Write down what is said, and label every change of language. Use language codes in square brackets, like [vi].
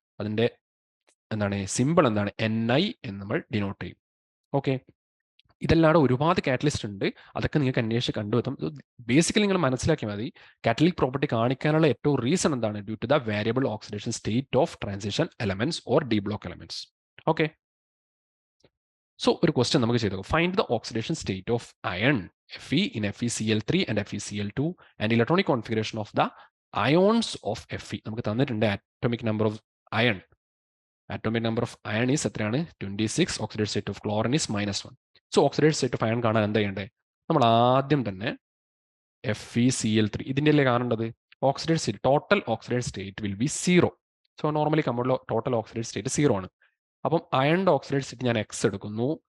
[ml] അതിന്റെ simple Ni എന്ന് നമ്മൾ ഡിനോട്ട് ചെയ്യും. ഓക്കെ. ഇതല്ലാതെ ഒരുപാട് കാറ്റലിസ്റ്റ് ഉണ്ട്, അതൊക്കെ നിങ്ങൾക്ക് അന്വേഷിച്ച് കണ്ടുവെത്തും. ബേസിക്കലി നിങ്ങൾ മനസ്സിലാക്കിയാൽ മതി, കാറ്റലിക് പ്രോപ്പർട്ടി കാണിക്കാനുള്ള ഏറ്റവും റീസൺ എന്താണ്? [en] Due to the variable oxidation state of transition elements or D block elements. [ml] Okay. So ഒരു ക്വസ്റ്റ്യൻ നമുക്ക് ചെയ്തു. [en] Find the oxidation state of iron Fe in FeCl3 and FeCl2 and electronic configuration of the ions of Fe. [ml] നമുക്ക് തന്നിട്ടുണ്ട് atomic number of iron. [en] Atomic number of iron is [ml] എത്രയാണ്? [en] 26. Oxidation state of chlorine is -1. So oxidation state of iron [ml] കാണാൻ എന്താ ചെയ്യണ്ടേ? നമ്മൾ ആദ്യം തന്നെ FeCl3 ഇതിൻ്റെ അല്ലേ കാണേണ്ടത്. [en] Oxidation state, total oxidation state will be 0. [ml] So normally കമ്പൗണ്ടിലെ total oxidation state 0 ആണ്. അപ്പം അയണിന്റെ ഓക്സിഡേഷൻ സ്റ്റേറ്റ് ഞാൻ X എടുക്കുന്നു.